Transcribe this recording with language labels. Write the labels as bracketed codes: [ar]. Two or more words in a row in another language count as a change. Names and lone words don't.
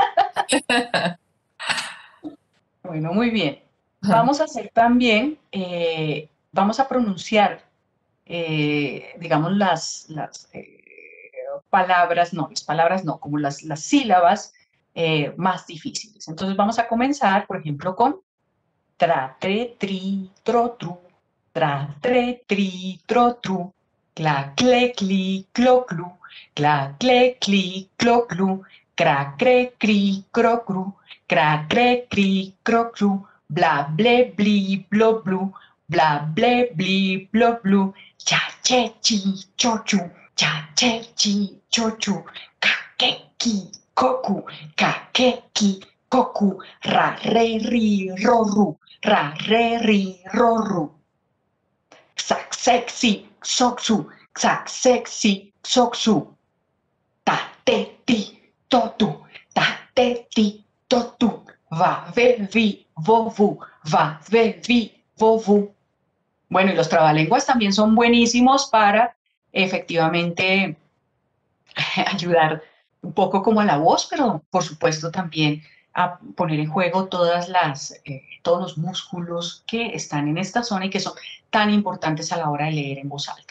[es] Bueno, muy bien. Vamos a hacer también, vamos a pronunciar, digamos, las palabras, no, las palabras no, como las sílabas más difíciles. Entonces vamos a comenzar, por ejemplo, con tra, tre, tri, tro, tru, tra, tre, tri, tro, tru, cla, cle, cli, clo, clu, cla, cle, cli, clo, clu, cra, cre, cri, cro, cru, cra, cre, cri, cro, cru, bla, ble, bli, blo, blu, bla, ble, bli, blo, blu, cha, che, chi, cho, chu, cha, che, chi, cho, chu, ka, ke, ki, koku, ka, ke, ki, koku, ra, re, ri, ro, ru, ra, re, ri, ro, ru. Xac, sexy, soxu, xac, sexy, soxu. Ta, te, ti, totu, ta, te, ti, totu. Va, ve, vi, vovu, va, ve, vi, vovu. Bueno, y los trabalenguas también son buenísimos para efectivamente ayudar un poco como a la voz, pero por supuesto también a poner en juego todos los músculos que están en esta zona y que son tan importantes a la hora de leer en voz alta.